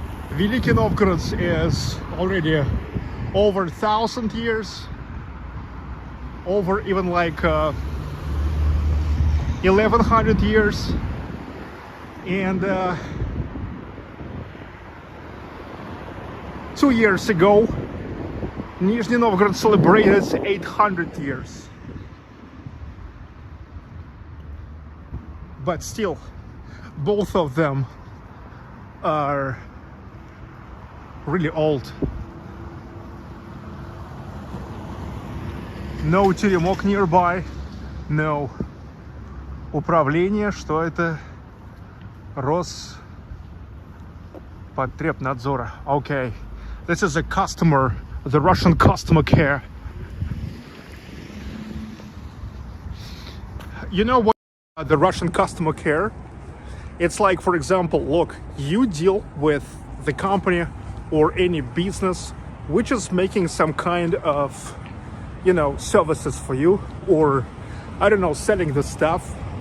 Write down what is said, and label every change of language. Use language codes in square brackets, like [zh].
[en] Veliky Novgorod is already over 1,000 years, over even like 1,100 years, and 2 years ago Nizhny Novgorod celebrated 800 years. But still, both of them are really old. [ru] No теремок [en] nearby, no [ru] управление, что это? Роспотребнадзора. [en] Okay, this is a customer, the Russian customer care. You know what the Russian customer care? It's like, for example, look, you deal with the company or any business which is making some kind of, you know, services for you, or I don't know, selling the stuff,